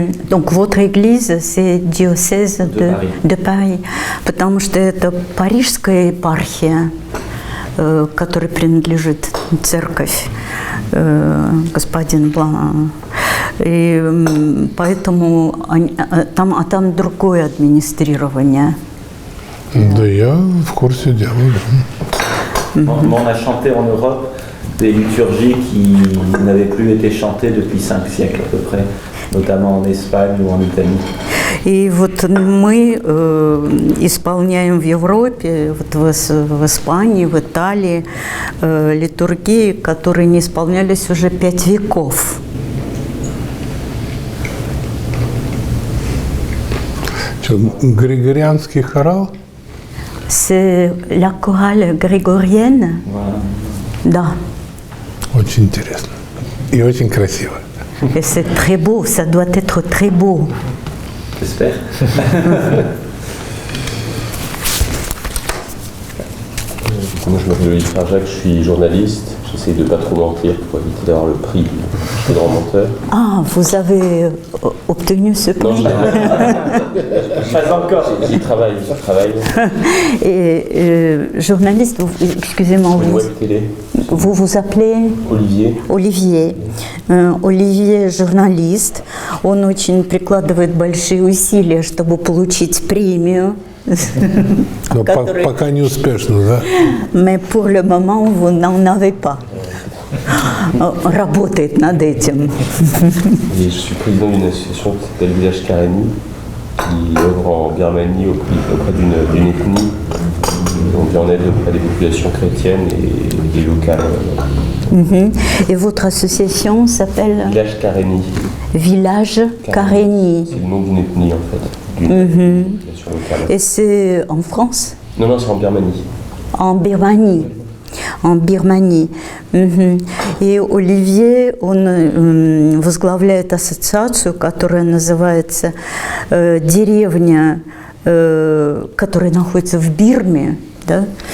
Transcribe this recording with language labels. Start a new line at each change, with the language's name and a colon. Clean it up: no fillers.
French: Donc votre église, c'est diocèse de Paris.
Russian: Потому что это парижская епархия, которой принадлежит церковь господин Блан. И поэтому там другое администрирование. Да, я в курсе дела.
French: On a chanté en Europe des liturgies qui n'avaient plus été chantées depuis 5 siècles à peu près, notamment en Espagne ou en Italie.
Russian: И вот мы исполняем в Европе, вот в Испании, в Италии литургии, которые не исполнялись уже 5 веков. Григорианский хорал?
French: C'est la chorale grégorienne. Voilà.
Russian: Да. Очень интересно. И очень красиво.
French: Et c'est très beau, ça doit être très beau. J'espère. Moi, je m'appelle Olivier Farjac, je suis journaliste. J'essaie de ne pas trop mentir pour éviter d'avoir le prix du grand menteur. Ah, vous avez obtenu ce prix. Pas encore. J'y travaille. Et journaliste, excusez-moi, vous vous appelez Olivier.
Russian: Olivier. Оливье журналист. Он очень прикладывает большие усилия, чтобы получить премию. Но пока не успешно, да?
French: Mais pour le moment, vous n'en avez pas.
Russian: Работает над этим.
French: Et je suis président d'une association qui s'appelle Village Karéni, qui œuvre en Birmanie auprès d'une ethnie. On vient en aide auprès des populations chrétiennes et des locales. Et votre association s'appelle Village Karéni. Village Karéni. C'est le nom d'une ethnie en fait, d'une population locale. Et c'est en France? Non, c'est en Birmanie. En Birmanie. En Birмании.
Russian: И Оливье, он возглавляет ассоциацию, которая называется «Деревня», которая находится в Бирме. Да?